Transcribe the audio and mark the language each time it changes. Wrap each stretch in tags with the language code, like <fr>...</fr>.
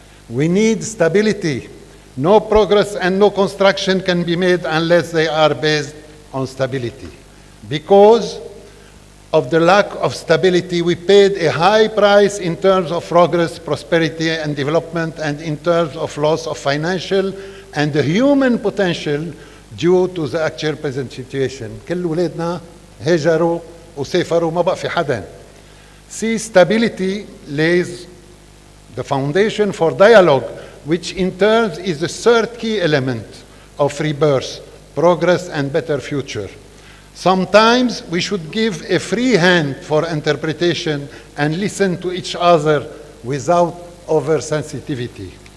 <en>We need stability. No progress and no construction can be made unless they are based on stability. Because of the lack of stability, we paid a high price in terms of progress, prosperity, and development, and in terms of loss of financial and the human potential due to the actual present situation.</en> <ar>كل ولادنا هاجروا وسافروا، ما بقى في حدا.</ar> <en>See, stability lays the foundation for dialogue, which in turn is the third key element of rebirth, progress, and better future. Sometimes we should give a free hand for interpretation and listen to each other without oversensitivity.</en>